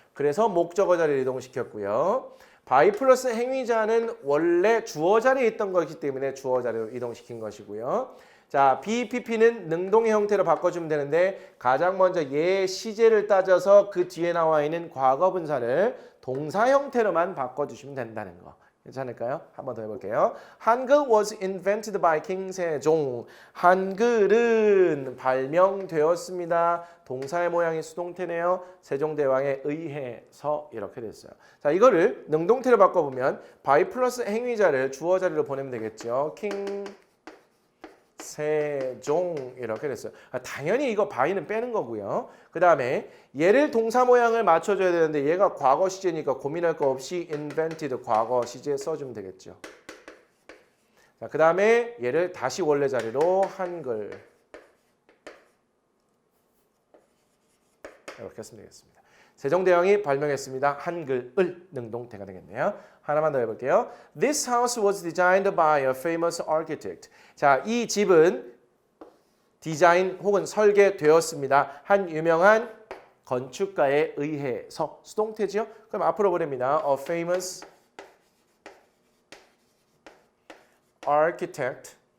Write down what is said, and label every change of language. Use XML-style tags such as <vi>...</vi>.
<ko>그래서 목적어 자리를 이동시켰고요. by 플러스 행위자는 원래 주어 자리에 있던 것이기 때문에 주어 자리로 이동시킨 것이고요. 자, BPP는 능동의 형태로 바꿔주면 되는데 가장 먼저 얘 시제를 따져서 그 뒤에 나와 있는 과거 분사를 동사 형태로만 바꿔주시면 된다는 거. 괜찮을까요? 한 번 더 해볼게요.</ko> <en>한글 was invented by King 세종.</en> <ko>한글은 발명되었습니다. 동사의 모양이 수동태네요. 세종대왕에 의해서 이렇게 됐어요. 자, 이거를 능동태로 바꿔보면 by 플러스 행위자를 주어 자리로 보내면 되겠죠. King 세종 이렇게 됐어요. 당연히 이거 by는 빼는 거고요. 그 다음에 얘를 동사 모양을 맞춰줘야 되는데 얘가 과거 시제니까 고민할 거 없이 invented 과거 시제 써주면 되겠죠. 자, 그 다음에 얘를 다시 원래 자리로 한글 이렇게 쓰면 되겠습니다. 세종대왕이 발명했습니다. 한글을 능동태가 되겠네요. 하나만 더 해볼게요.</ko> <en>This house was designed by a famous architect.</en> <ko>자, 이 집은 디자인 혹은 설계되었습니다. 한 유명한 건축가에 의해서 수동태죠. 그럼 앞으로 보냅니다.</ko> <en>A famous architect.</en>